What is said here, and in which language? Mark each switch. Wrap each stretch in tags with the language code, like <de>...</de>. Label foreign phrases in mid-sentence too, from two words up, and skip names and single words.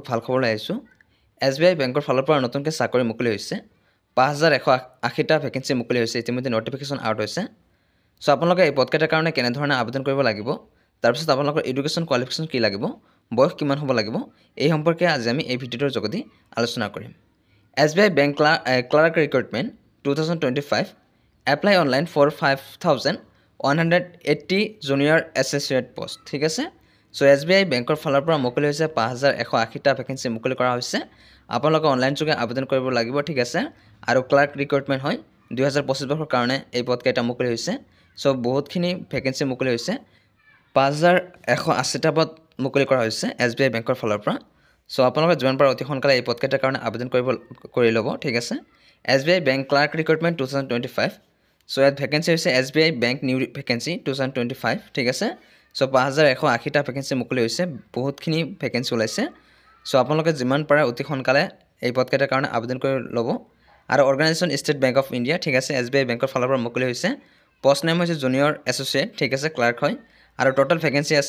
<as>ভাল খবৰ লৈ আহিছোঁ SBI বেংকৰ ফালৰ পৰা নতুনকৈ চাকৰি মুকলি হৈছে 5180টা ভেকেন্সি মুকলি হৈছে ইতিমধ্যে</as> <en>notification out</en> <as>হৈছে সো আপোনালোকে এই পদকেইটাৰ কাৰণে কেনে ধৰণে আবেদন কৰিব লাগিব তাৰ পিছত আপোনালোকৰ</as> <en>education qualification</en> <as>কি লাগিব বয়স কিমান হ'ব লাগিব এই সম্পৰ্কে আজি আমি এই ভিডিঅ'ৰ যোগেদি আলোচনা কৰিম SBI</as> <en>bank clerk recruitment</en> <as>2025</as> <en>Apply online for 5,180 junior associate post</en> <as>ঠিক আছে সো SBI বেংকৰ ফালৰ পৰা মুকলি হৈছে 5180টা ভেকেন্সি মুকলি কৰা হৈছে আপোনালোকে অনলাইন যোগে আবেদন কৰিব লাগিব ঠিক আছে আৰু</as> <en>clerk recruitment</en> <as>হয় 2025 বৰ্ষৰ কাৰণে এই পদকেইটা মুকলি হৈছে সো বহুতখিনি ভেকেন্সি মুকলি হৈছে 5180টা পদ মুকলি কৰা হৈছে SBI বেংকৰ ফালৰ পৰা সো আপোনালোকে যিমান পাৰে অতি সোনকালে এই পদকেইটাৰ কাৰণে আবেদন কৰি ল'ব ঠিক আছে SBI</as> <en>bank clerk recruitment</en> <as>2025</as> <en>So at vacancy is SBI Bank new vacancy 2025</en> <as>ঠিক আছে সো 5180টা ভেকেন্সি মুকলি হৈছে বহুতখিনি ভেকেন্সি ওলাইছে সো আপোনালোকে যিমান পাৰে অতি সোনকালে এই পদকেইটাৰ কাৰণে আবেদন কৰি ল'ব আৰু অৰ্গানাইজেশ্যন ষ্টেট বেংক অফ ইণ্ডিয়া ঠিক আছে SBI বেংকৰ ফালৰ পৰা মুকলি হৈছে</as> <en>post name</en> <as>হৈছে</as> <en>junior associate</en> <as>ঠিক আছে ক্লাৰ্ক হয় আৰু</as> <en>total vacancy</en> <as>আছে</as>